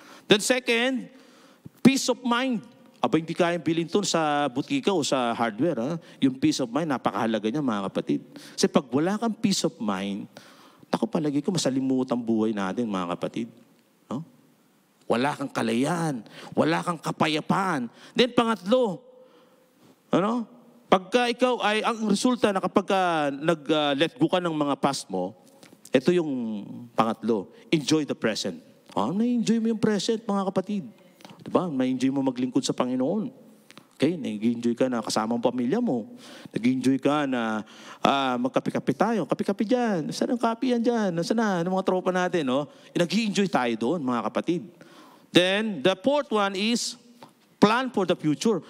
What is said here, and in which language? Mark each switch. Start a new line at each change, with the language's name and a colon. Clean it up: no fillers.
English: Then second, peace of mind.
Filipino: Aba, hindi kayang bilhin ito sa butika o sa hardware. Yung peace of mind, napakahalaga niya, mga kapatid. Kasi pag wala kang peace of mind, ako palagi ko masalimuot ang buhay natin, mga kapatid. No? Wala kang kalayaan. Wala kang kapayapaan. Then pangatlo, pagka ikaw ay, ang resulta na kapag nag-let go ka ng mga past mo, ito yung pangatlo,
English: enjoy the present.
Filipino: Na-enjoy mo yung present, mga kapatid. Diba? Na-enjoy mo maglingkod sa Panginoon. Okay? Nag-enjoy ka na kasama ang pamilya mo. Nag-enjoy ka na magkape-kape tayo. Kape-kape dyan. Saan ang kape yan dyan? Saan na? Ng mga tropa natin, Nag-enjoy tayo doon, mga kapatid.
English: Then, the fourth one is plan for the future.